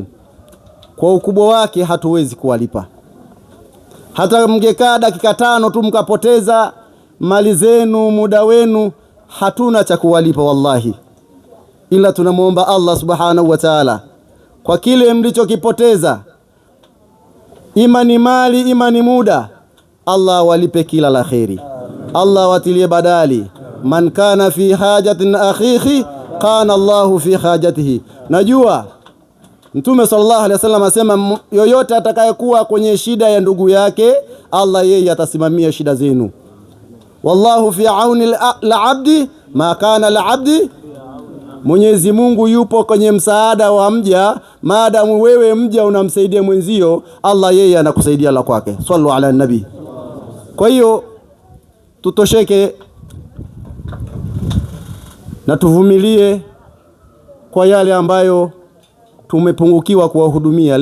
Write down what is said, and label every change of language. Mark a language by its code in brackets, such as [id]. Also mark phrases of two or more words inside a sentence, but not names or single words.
[sw] Kwa ukubwa wake hatuwezi kuwalipa. Hata mngekaa dakika 5 tu mkapoteza mali zenu, muda wenu, hatuna cha kuwalipa wallahi. Ila tunamuomba Allah [ar] سبحانه وتعالى [sw] kwa kile mlichokipoteza, imani mali, imani muda, Allah walipe kila la kheri. Allah watilie badali. [ar] من كان في حاجة أخيه كان الله في حاجته. [sw] Najua Mtume [ar] صلى الله عليه وسلم [sw] asema yoyote atakayekuwa kwenye shida ya ndugu yake, Allah yeye atasimamia shida zenu. [ar] والله في عون العبد ما كان العبد. [sw] Mwenyezi Mungu yupo kwenye msaada wa mja, maadamu wewe mja unamsaidia mwenzio, Allah yeye anakusaidia la kwake. [ar] صلوا على النبي. [sw] Kwa hiyo tutosheke na tuvumilie kwa yale ambayo tumepungukiwa kuwahudumia.